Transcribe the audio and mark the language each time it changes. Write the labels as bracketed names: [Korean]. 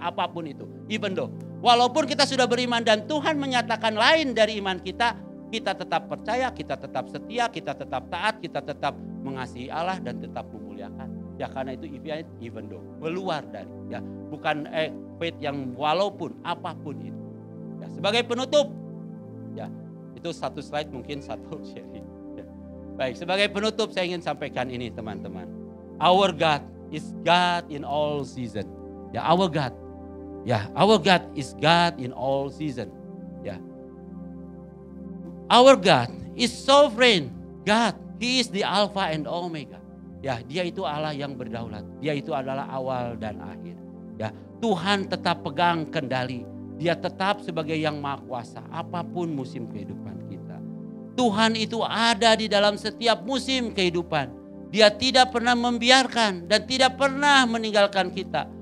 [Indonesian] Apapun itu, [English] even though. [Indonesian] Walaupun kita sudah beriman dan Tuhan menyatakan lain dari iman kita, kita tetap percaya, kita tetap setia, kita tetap taat, kita tetap mengasihi Allah dan tetap memuliakan. Ya karena itu [English] even though, [Indonesian] keluar dari ya, bukan faith yang walaupun apapun itu. Ya, sebagai penutup, ya itu satu slide mungkin satu sharing. Ya. Baik, sebagai penutup saya ingin sampaikan ini teman-teman. [English] Our God is God in all season. Ya, our God. Ya, our God is God in all season. Ya. Our God is sovereign God. He is the Alpha and Omega. [Indonesian] Ya, dia itu Allah yang berdaulat. Dia itu adalah awal dan akhir. Ya, Tuhan tetap pegang kendali. Dia tetap sebagai yang maha kuasa apapun musim kehidupan kita. Tuhan itu ada di dalam setiap musim kehidupan. Dia tidak pernah membiarkan dan tidak pernah meninggalkan kita.